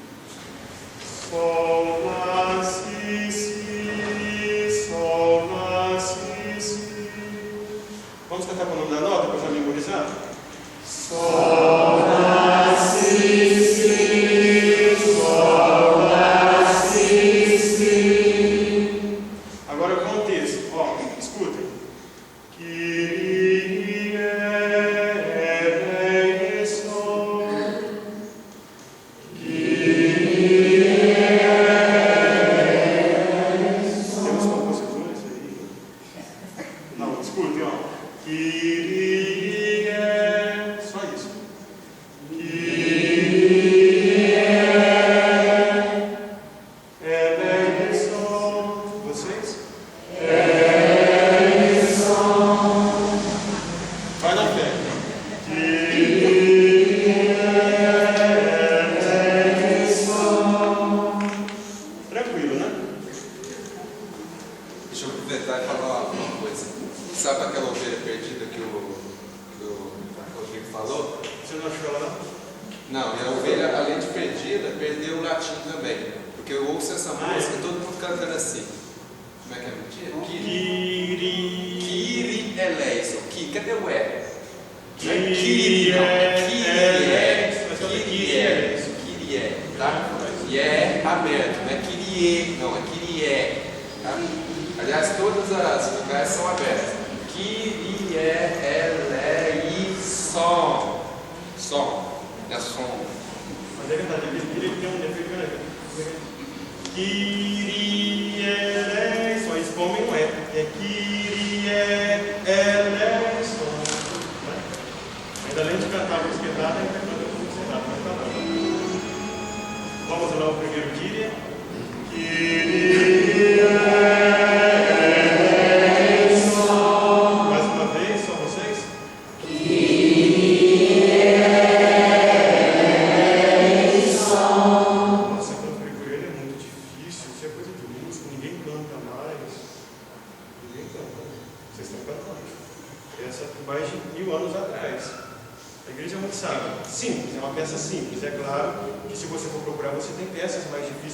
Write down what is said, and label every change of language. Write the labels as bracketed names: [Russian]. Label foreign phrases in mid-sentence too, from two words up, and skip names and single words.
[Portuguese] Sol, Lá, Si, Sol, Lá, Si. Vamos cantar com o nome da nota para já memorizar? Sol, Lá, Si, Sol, Lá, Si. Agora o contexto, ó, escutem. [Greek] Κύριε ελέησον. Κύριε ελέησον. [Portuguese] Temos compositores aí? Não, escutem, ó. [Greek] Κύριε ελέησον. [Portuguese] Só isso. [Greek] Κύριε ελέησον. [Portuguese] Vocês? Vai na fé. Tranquilo, né? Deixa eu aproveitar e falar uma coisa. Sabe aquela ovelha perdida que o Rodrigo falou? Você não achou ela não? Não, e a ovelha, além de perdida, perdeu o latim também. Porque eu ouço essa música, todo mundo cantando assim. Como é que é mentira? [Greek] Κύριε ελέησον. [Portuguese] Cadê o E? Não é Kyrie, não. É Kyrie, tá? E é aberto, não é Kyrie, não, é Kyrie. Tá? Aliás, todas as vogais são abertas. [Greek] Κύριε ελέησον. [Portuguese] Som. É som. Mas é verdade, ele tem um defeito grande. [Greek] Κύριε ελέησον. [Portuguese] Eles comem um é [Greek] Κύριε ελέησον. [Portuguese] Ainda além de cantar a música errada, ainda canta a música errada. Mas tá bom. Vamos lá o primeiro Kyrie. [Greek] Κύριε ελέησον. [Portuguese] Mais uma vez, só vocês? [Greek] Κύριε ελέησον. [Portuguese] Nossa, quando eu falei por ele é muito difícil. Isso é coisa de música, ninguém canta mais. Ninguém canta. Vocês estão cantando. Essa é mais de 1000 anos atrás. A igreja é muito sábia. Simples, é uma peça simples. É claro que se você for procurar, você tem peças mais difíceis.